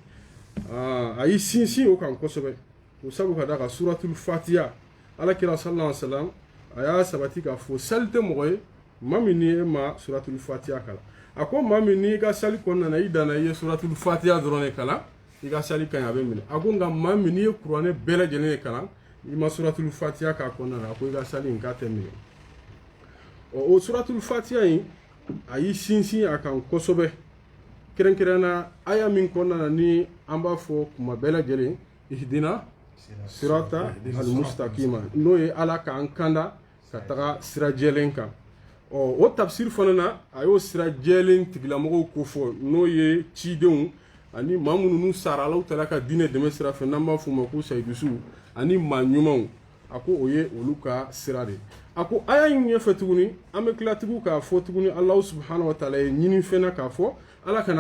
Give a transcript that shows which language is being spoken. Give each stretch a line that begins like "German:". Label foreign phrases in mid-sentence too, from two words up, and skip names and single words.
Bambara: a y'i sinsin o kan kosɛbɛ o sabu ka da ka suratul fatiha alakira
Arabic: صلى الله عليه وسلم
Bambara: a y'a sabati k'a fɔ sali tɛ mɔgɔ ye maa min ni e ma suratul fatiha kalan a ko maa min n'i ka sali kɔnɔna na i danna i ye suratul fatiha dɔrɔn de kalan i ka sali ka ɲi a bɛ minɛ a ko nka maa min n'i ye kuranɛ bɛɛ lajɛlen de kalan i ma suratul fatiha k'a kɔnɔna na a ko i ka sali in k'a tɛ minɛ o suratul fatiha in a y'i sinsin a kan kosɛbɛ kɛrɛnkɛrɛnna aya min kɔnɔna na ni an b'a fɔ kuma bɛɛ lajɛlen
Arabic: اهدنا الصراط المستقيم
Bambara: n'o ye ala k'an kanda ka taga sira jɛlen kan o tafsir fana na a y'o sira jɛlen tigilamɔgɔw ko fɔ n'o ye cidenw ani maa minnu n'u sara alaw tala ka diinɛ dɛmɛ sira fɛ n'an b'a f'u ma ko sayidusuw ani maa ɲumanw a ko o ye olu ka sira de a ko aya in ɲɛfɛ tuguni an bɛ tila tugun k'a fɔ tuguni
Arabic: الله سبحانه وتعالى
Bambara: ye ɲini fɛnɛ k'a fɔ ala kana